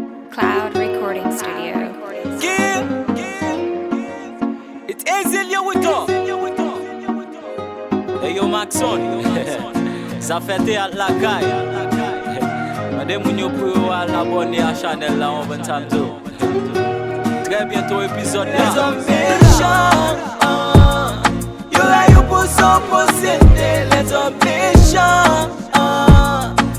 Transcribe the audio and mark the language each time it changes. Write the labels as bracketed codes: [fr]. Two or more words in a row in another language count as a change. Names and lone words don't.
[en] Cloud Recording Studio. Yeah. It's Ezil, yo, we go. Hey yo, [ht] Maxon. Sa fè teyat lakay. Mande moun yo pou yo al abone a chanèl la, on ven tantou. Trè byento epizòd la. Lè zòm mechan, ah. Yo la yo pou son posede. Lè zòm mechan, ah.